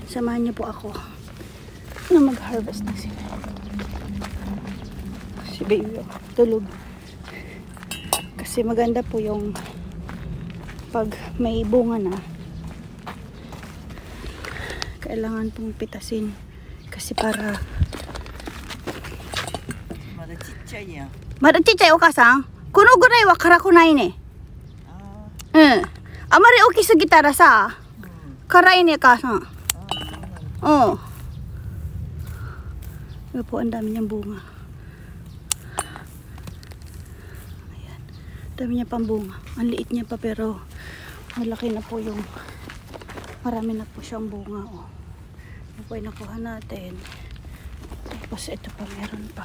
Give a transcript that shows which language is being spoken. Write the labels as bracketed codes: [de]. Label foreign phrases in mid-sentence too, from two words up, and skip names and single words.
[tl] Samahan niyo po ako na mag-harvest ng sili. Si Baby tulog. Kasi maganda po yung pag may bunga na, kailangan pong pitasin kasi para Mada [ja] ちっちゃいお母さんこのぐらいは辛くないね。うん。あまり大きすぎたらさ、辛いね母さん。 [tl] うん。Ito po, ang dami niyang bunga. Ayan. Dami niya pang bunga. Ang liit niya pa pero malaki na po yung marami na po siyang bunga. Oh. Ito po ay nakuha natin. Tapos ito pa meron pa.